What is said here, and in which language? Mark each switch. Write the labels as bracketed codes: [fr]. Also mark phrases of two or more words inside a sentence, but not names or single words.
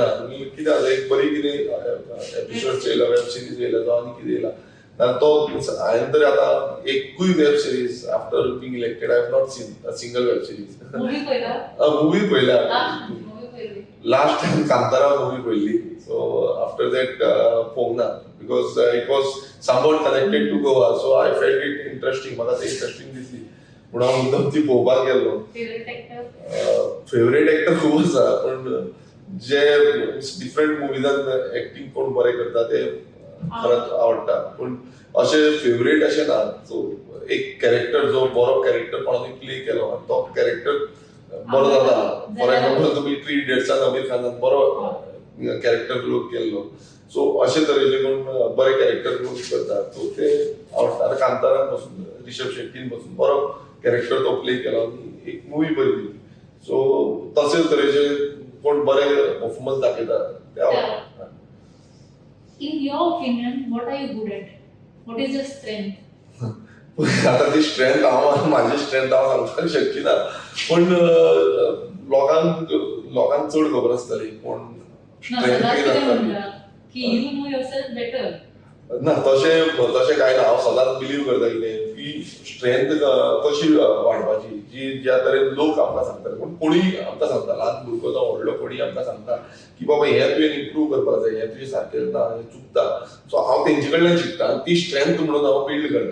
[kok] कितें आसा एक बरी कितें एपिसोड येयला, वेब सिरीज येयला जावं आनी कितें येयला जाल्यार तो हांवें तरी आतां एकूय वेब सिरीज [en] after being elected I have not seen a single web series. [kok] मुवी पळयला? मुवी पळयल्या. लास्ट टायम कांतारा मुवी पळयल्ली. [en] So after that [kok] पळोवंक ना [en] because it was somewhat connected to Goa. So I felt it interesting. [kok] म्हाका ते इंटरेस्टिंग दिसली. पूण हांव मुद्दम ती पळोवपाक गेल्लो. [en] Favourite actor? favourite actor [kok] खूब आसा, पण जे डिफरंट मुवीजांत एक्टिंग कोण बरें करता ते खरंच आवडटा. पूण अशें फेवरेट अशें ना. सो एक कॅरेक्टर जो बरो कॅरेक्टर कोणाने प्ले केलो तो कॅरेक्टर बरो जाता. [en] for example [kok] तुमी 3 इडियट्सान आमिर खानान बरो [en] character role [kok] केल्लो. सो अशे तरेचे कोण बरे [en] character role [kok] करता सो ते आवडटा. आतां कांतारान पासून रिषभ शेट्टीन पासून बरो कॅरेक्टर तो प्ले केलो आनी एक मुवी बरी दिली. सो तशे तरेचे कोण बरे परफॉर्मन्स दाखयता ते आवडटा. [en] In your opinion, what are you good at? What is your strength? [kok] आता ती स्ट्रेंथ माझी स्ट्रेंथ हांव सांगपाक शकची ना. पण लोकांक चड खबर आसतली कोण No, स्ट्रेंथ सदांच कितें कितें म्हणटा की [en] you know yourself better. [kok] ना तशें काय ना. हांव सदांच बिलीव करता कितें की स्ट्रेंथ कशी वाडपाची जी ज्या तरेन लोक आमकां सांगता. पूण कोणी आमकां सांगता, ल्हान भुरगो जावं व्हडलो कोणी आमकां सांगता की बाबा हें तुवें इम्प्रूव करपाक जाय, हें तुजें सारकें जाता, हें चुकता. सो हांव तेंचे कडल्यान शिकता आनी ती स्ट्रेंथ म्हणून हांव बिल्ड करता.